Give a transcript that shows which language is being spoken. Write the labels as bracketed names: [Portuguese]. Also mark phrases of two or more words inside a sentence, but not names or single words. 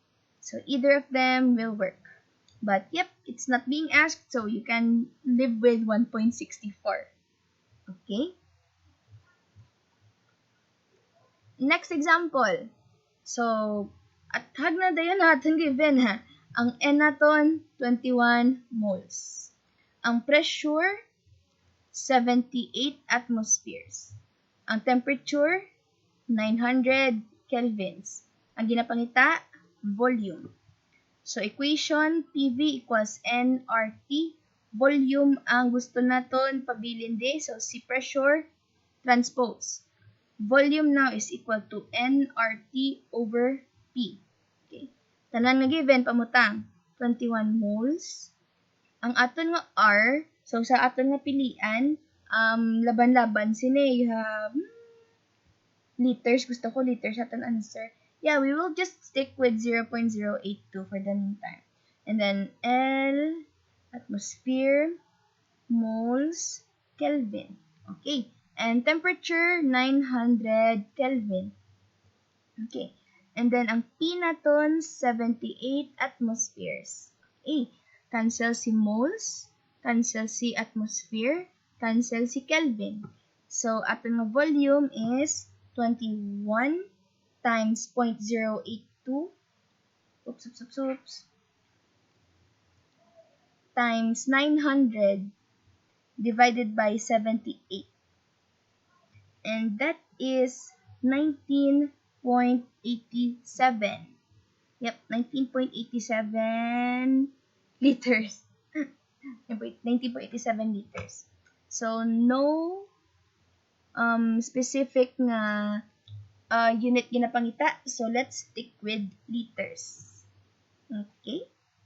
[English] So either of them will work. But yep, it's not being asked, so you can live with 1.64. Okay? Next example. [Hiligaynon] So, at hagna dayon natin given ha. Ang N naton 21 moles. Ang pressure 78 atmospheres. Ang temperature 900 kelvins. Ang ginapangita volume. [English] So, equation PV equals nRT. [Hiligaynon] Volume ang gusto naton pabilin di. So, si pressure transpose. [English] Volume now is equal to nRT over P. Okay. [Hiligaynon] Tanan nga given, pamutang. 21 moles. Ang aton nga R, so sa aton nga pilian, laban-laban sini. [English] You have liters. [Hiligaynon] Gusto ko liters aton answer. [English] Yeah, we will just stick with 0.082 for the meantime. And then L, atmosphere, moles, Kelvin. Okay. And temperature, 900 Kelvin. Okay. And then, [Hiligaynon] ang P naton, 78 atmospheres. Okay. Cancel si moles, cancel si atmosphere, cancel si Kelvin. [English] So, [Hiligaynon] aton nga [English] volume is 21 times 0.082 times 900 divided by 78. And that is 19.87. Yep, 19.87 liters. 19.87 liters. So, no specific nga unit ginapangita. So, let's stick with liters. Okay?